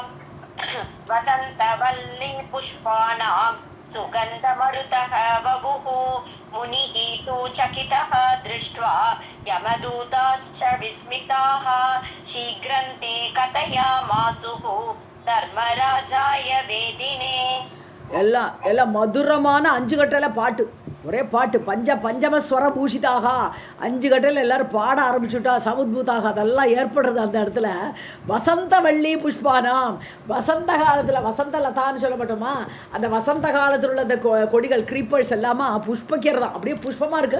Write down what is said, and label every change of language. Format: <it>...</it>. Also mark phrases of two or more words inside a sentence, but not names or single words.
<sa>वसन्तवल्ली पुष्पाणां सुगन्धमरुतः वपुः मुनिः तु चकितः दृष्ट्वा यमदूताश्च विस्मिताः शीघ्रं ते कथयामासुः धर्मराजाय वेदिने.</sa> <ta>எல்லாம் மதுரமான 5 கட்டளை பாட்டு, ஒரே பாட்டு. பஞ்சமஸ்வர பூஷிதாக 5 கட்டையில் எல்லோரும் பாட ஆரம்பிச்சுட்டா. சமுத்பூதாக அதெல்லாம் ஏற்படுறது அந்த இடத்துல.</ta> <sa>वसन्तवल्ली पुष्पाणाम्</sa> <ta>வசந்த காலத்தில் வசந்த லதான்னு சொல்லப்பட்டோமா, அந்த வசந்த காலத்தில் உள்ள அந்த கொடிகள் க்ரீப்பர்ஸ் எல்லாமா புஷ்பிக்கிறதா, அப்படியே புஷ்பமாக இருக்குது.</ta>